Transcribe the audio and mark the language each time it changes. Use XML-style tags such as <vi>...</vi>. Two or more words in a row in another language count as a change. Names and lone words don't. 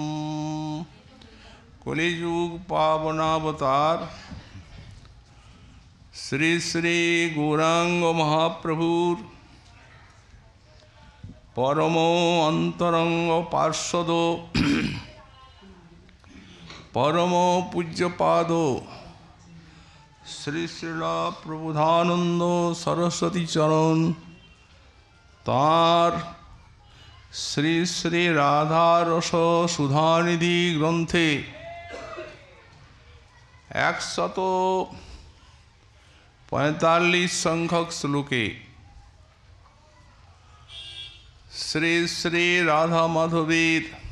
<bn>কলিযুগ পাবনাবতার শ্রী শ্রী গৌরাঙ্গ মহাপ্রভুর পরম অন্তরঙ্গ পার্ষদ পরম পূজ্যপাদ শ্রী শ্রীলা প্রবোধানন্দ সরস্বতী চরণ তার শ্রী শ্রী রাধা রস সুধানিধি গ্রন্থে 145 সংখ্যক শ্লোকে শ্রী শ্রী রাধা মাধবের</bn>